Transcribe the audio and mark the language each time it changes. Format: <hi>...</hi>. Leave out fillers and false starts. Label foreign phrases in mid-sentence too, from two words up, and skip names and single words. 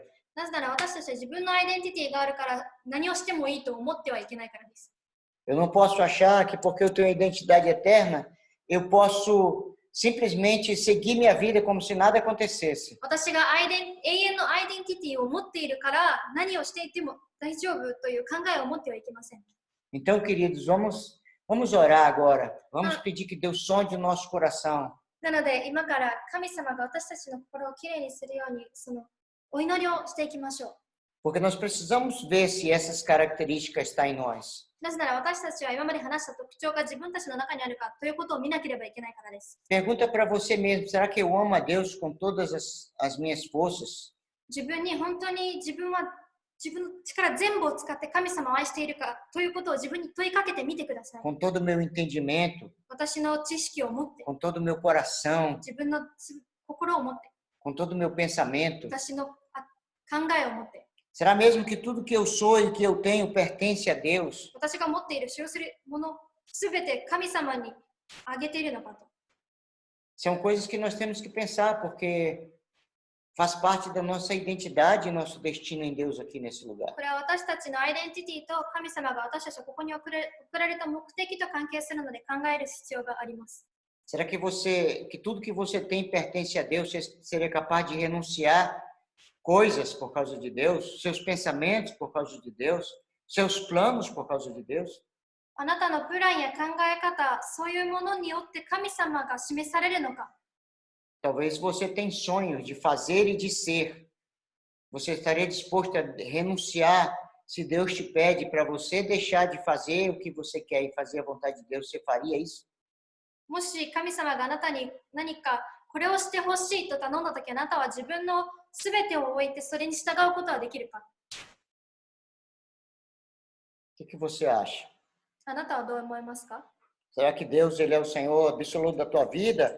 <ja>なぜなら私たちは自分のアイデンティティがあるから何をしてもいいと思ってはいけないからです。</ja> <pt>Eu não posso achar que porque eu tenho uma identidade eterna eu posso simplesmente seguir minha vida como se nada acontecesse.</pt> <ja>私が永遠のアイデンティティを持っているから何をしていても大丈夫という考えを持ってはいけません。</ja> <pt>Então, queridos, vamos orar agora. Vamos pedir que Deus sonde o nosso coração.</pt> <ja>なので今から神様が私たちの心をきれいにするようにそのお祈りをしていきましょう。</ja> <pt>Porque nós precisamos ver se essas características estão em nós.</pt> <ja>なぜなら私たちは今まで話した特徴が自分たちの中にあるかということを見なければいけないからです。</ja> <pt>Pergunta para você mesmo, será que eu amo a Deus com todas as minhas forças?</pt> <ja>自分に本当に自分は自分の力全部を使って神様を愛しているかということを自分に問いかけてみてください。</ja> <pt>Com todo o meu entendimento,</pt> <ja>私の知識を持って、</ja> <pt>com todo o meu coração,</pt> <ja>自分の心を持って、</ja> <pt>com todo o meu pensamento?</pt> <ja>私の考えを持って、</ja> <pt>Será mesmo que tudo que eu sou e que eu tenho pertence a Deus?</pt> <ja>私が持っている使用するものすべて神様にあげているのかと。</ja> <pt>São coisas que nós temos que pensar, porque faz parte da nossa identidade e nosso destino em Deus aqui nesse lugar.</pt> <ja>これは私たちのアイデンティティと神様が私たちをここに送られた目的と関係するので考える必要があります。</ja> <pt>Será que tudo que você tem pertence a Deus? Você seria capaz de renunciar coisas por causa de Deus? Seus pensamentos por causa de Deus? Seus planos por causa de Deus?</pt> <ja>あなたのプランや考え方、そういうものによって神様が示されるのか。</ja> <pt>Talvez você tenha sonhos de fazer e de ser. Você estaria disposto a renunciar se Deus te pede para você deixar de fazer o que você quer e fazer a vontade de Deus? Você faria isso?</pt> <ja>もし神様があなたに何かこれをしてほしいと頼んだとき、あなたは自分のすべてを置いてそれに従うことはできるか。</ja> <pt>O que você acha?</pt> <ja>あなたはどう思いますか？</ja> <pt>Será que Deus ele é o Senhor absoluto da tua vida?</pt>